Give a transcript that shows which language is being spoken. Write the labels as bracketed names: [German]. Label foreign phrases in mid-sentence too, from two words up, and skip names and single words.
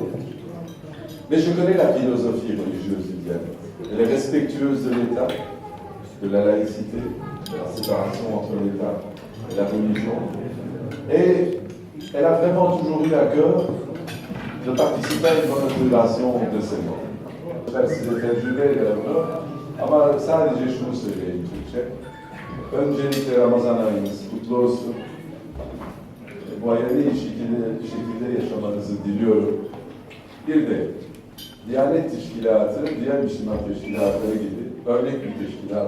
[French] Mais je connais la philosophie religieuse du Diyanet. Elle est respectueuse de l'État, de la laïcité, de la séparation entre l'État et la religion. Et elle a vraiment toujours eu à cœur de participer à une bonne intégration de ces mots. [Turkish] Ben, size tecrübe ederim bunu. Ama sadece şunu söyleyeyim Türkçe. Öncelikle Ramazan ayınız kutlu olsun. Bu ayı iyi şekilde yaşamanızı diliyorum. Bir de Diyanet Teşkilatı, diğer Müslüman teşkilatları gibi örnek bir teşkilat.